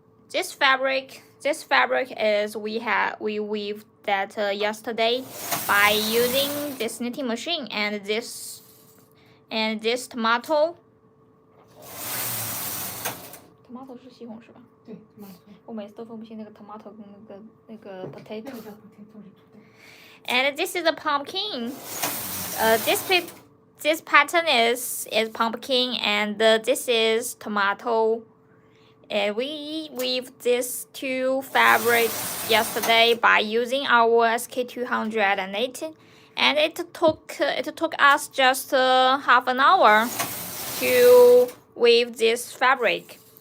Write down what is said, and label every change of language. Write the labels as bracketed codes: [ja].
[en] This fabric is we weaved that yesterday by using this knitting machine and this tomato [zh] 是西红柿吧？对 ，tomato。我每次都分不清那个 tomato 跟那个 potato。那个叫 potato 是 [en] And this is a pumpkin. This pattern is pumpkin, and this is tomato. And we weaved these two fabrics yesterday by using our SK280, and it took us just half an hour to weave this fabric.